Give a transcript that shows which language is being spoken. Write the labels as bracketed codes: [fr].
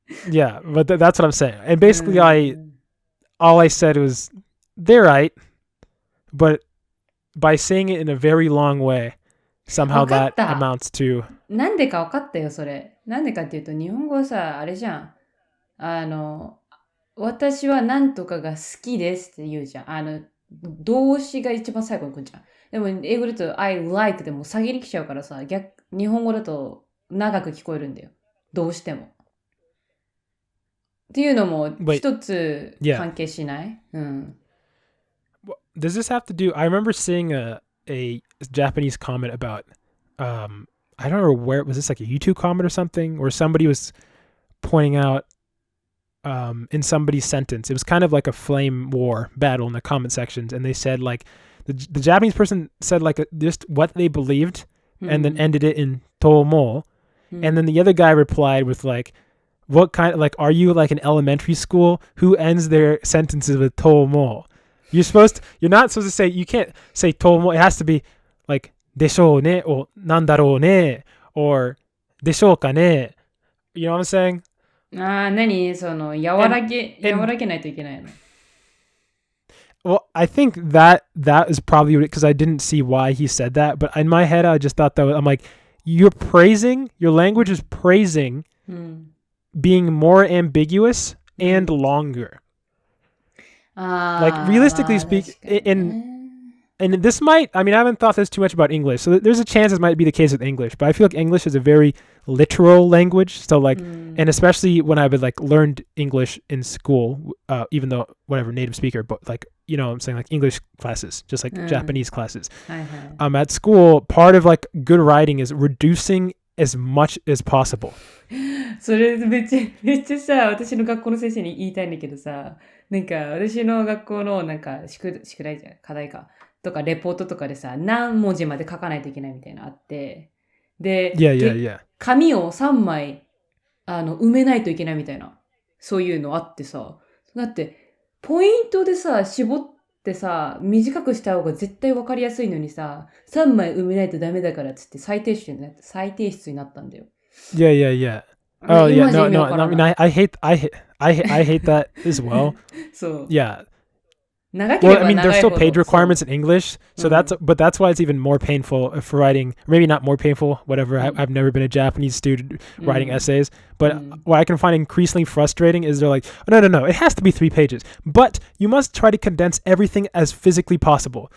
[en] Yeah, but that's what I'm saying. And basically, all I said was, they're right, but by saying it in a very long way, somehow that amounts to. [ja] なんでか分かったよ、それ。なんでかっていうと、日本語はさ、あれじゃん。私は何とかが好きですって言うじゃん。動詞が一番最後に来るじゃん。でも、英語だと [en] I like [ja] でも下げに来ちゃうからさ、日本語だと長く聞こえるんだよ。どうしても。っていうのも一つ関係しない？ [en] Does this have to do? I remember seeing a Japanese comment about I don't know where was this, like a YouTube comment or something, where somebody was pointing out in somebody's sentence, it was kind of like a flame war battle in the comment sections, and they said like the Japanese person said like just what they believed and then ended it in tomo, and then the other guy replied with like, what kind of, like, are you like an elementary school who ends their sentences with tomo? You're not supposed to say, you can't say tomo. It has to be like [ja] deshou ne [en] or [ja] nandarou ne [en] or [ja] deshou ka ne. [en] You know what I'm saying? [ja] 何その和らげないといけないの? [en] Well, I think that is probably because I didn't see why he said that, but in my head I just thought that I'm like, your language is praising being more ambiguous and longer. Like realistically speaking, and this might, I mean, I haven't thought this too much about English, so there's a chance this might be the case with English, but I feel like English is a very literal language. So like, and especially when I would like learned English in school, even though whatever native speaker, but like, you know, I'm saying like English classes, just like Japanese classes. At school, part of like good writing is reducing as much as possible. [ja] それめっちゃさ、私の学校の先生に言いたいんだけどさ、なんか私の学校のなんか宿題じゃん、課題かとかレポートとかでさ、何文字まで書かないといけないみたいなのあって、で、紙を3枚埋めないといけないみたいな、そういうのあってさ、だってポイントでさ絞ってさ短くした方が絶対わかりやすいのにさ、3枚埋めないとダメだからっつって再提出になったんだよ。 [en] Yeah. Oh yeah, no. I mean, I hate that as well. So yeah. Well, I mean, there's still page requirements in English, so that's why it's even more painful for writing. Maybe not more painful, whatever. I've never been a Japanese student writing essays, but what I can find increasingly frustrating is they're like, no, it has to be 3 pages, but you must try to condense everything as physically possible.